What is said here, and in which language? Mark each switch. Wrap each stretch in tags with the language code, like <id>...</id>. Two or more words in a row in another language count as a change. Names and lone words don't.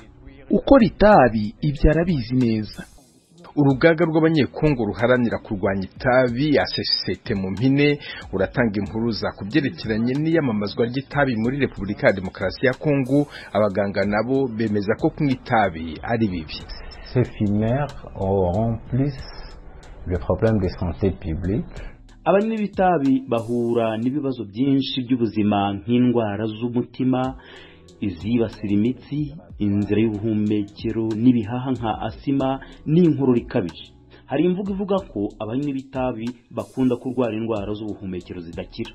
<rw>Ukora itabi ibyo arabizi neza. Urugaga rw'abanyekongo ruharanira kurwanya itabi ACCT mu mpine uratanga impuruza kubyerekeranye n'iyamamazwa ry'itabi muri Repubulika ya Demokarasi ya Kongo. Abaganga nabo bemeza ko kunywa itabi ari bibi.</rw> <fr>Ces fumeurs auront plus le problème de santé publique.</fr> <rw>Abanywi b'itabi bahura n'ibibazo byinshi by'ubuzima nk'indwara z'umutima, izibasira imitsi, inzira y'ubuhumekero n'ibihaha nka asima n'inkorora ikabije. Hari imvugo ivuga ko abanywi b'itabi bakunda kurwara indwara z'ubuhumekero zidakira.</rw>